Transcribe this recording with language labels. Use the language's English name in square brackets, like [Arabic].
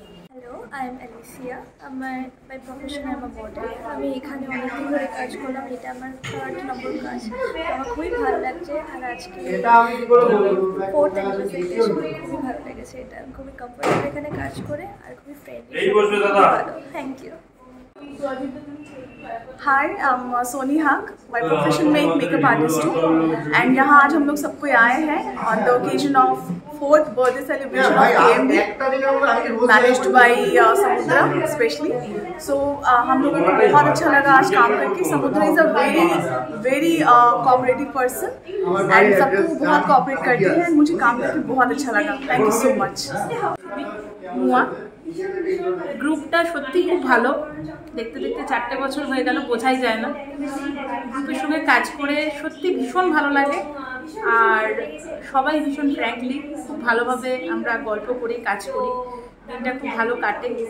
[English] Hello, I am Alicia. By profession I am a model. [Bangla] আমি এখানে অনেকদিন ধরে কাজ করলাম, এটা আমার 3rd নম্বর কাজ। আমার খুবই ভালো লাগছে। আর আজকে 4th অ্যানিভার্সারিতে খুবই ভালো লেগেছে। এটা খুবই কমফোর্টেবল এখানে কাজ করে, আর খুবই ফ্রেন্ডলি, ভালো। [English] Thank you. Hi, I am Soni Haque, by profession [Hindi] में एक मेकअप आर्टिस्ट हूँ, एंड यहाँ आज हम लोग सब कोई आए हैं [English] On the occasion of 4th birthday celebration of KMB, managed by Samudra specially. [Hindi] सो हम लोगों को बहुत अच्छा लगा आज काम करके। [English] Samudra is a very cooperative person [Hindi] and सबको बहुत कोऑपरेट करती है, एंड मुझे काम करके बहुत अच्छा लगा। [English] Thank you so much. [Bangla] গ্রুপটা সত্যি খুব ভালো, দেখতে 4টে বছর হয়ে গেল, বোঝাই যায় না। গ্রুপের সঙ্গে কাজ করে সত্যি ভীষণ ভালো লাগে, আর সবাই ভীষণ ফ্র্যাঙ্কলি, খুব ভালোভাবে আমরা গল্প করি, কাজ করি, দিনটা খুব ভালো কাটে।